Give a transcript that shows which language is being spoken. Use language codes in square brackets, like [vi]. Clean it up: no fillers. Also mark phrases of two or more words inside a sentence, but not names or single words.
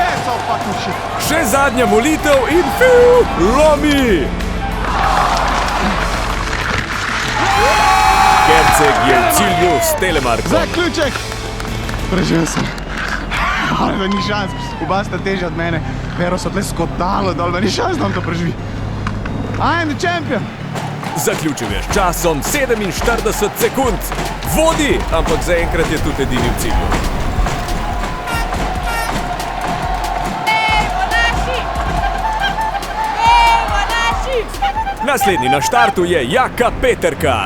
[sl] Še zadnja molitev in lomi! Herceg je v cilju s Telemarkom. Zaključek! Preživel sem. Ali ni šans, oba sta težja od mene. Pero so tle skotalo dol, ni šans, da on to preživi. [en] I am the champion! [sl] Zaključil je s časom 47 sekund. Vodi, ampak zaenkrat je tudi edini v cilju. Naslednji na štartu je Jaka Peterka.